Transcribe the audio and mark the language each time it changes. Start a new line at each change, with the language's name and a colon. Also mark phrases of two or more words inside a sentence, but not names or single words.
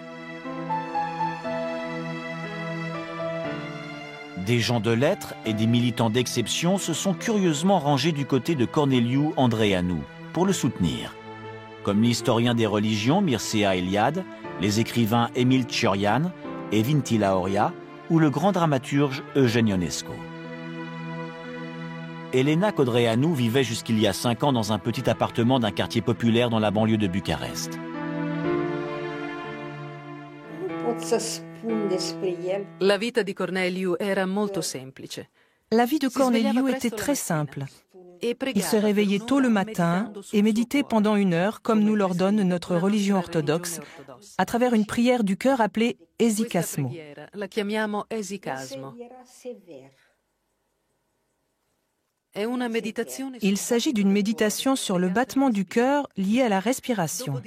French: Des gens de lettres et des militants d'exception se sont curieusement rangés du côté de Corneliu Andreanu pour le soutenir, comme l'historien des religions Mircea Eliade, les écrivains Emil Ciorian et Vinti Laoria ou le grand dramaturge Eugene Ionesco. Elena Codreanu vivait jusqu'il y a 5 ans dans un petit appartement d'un quartier populaire dans la banlieue de Bucarest.
Italian: La vita di Corneliu era molto semplice.
French: La vie de Corneliu était très simple. Il se réveillait tôt le matin et méditait pendant 1 heure, comme nous l'ordonne notre religion orthodoxe, à travers une prière du cœur appelée Esikasmo.
Italian: La chiamiamo esikasmo.
French: Il s'agit d'une méditation sur le battement du cœur lié à la respiration.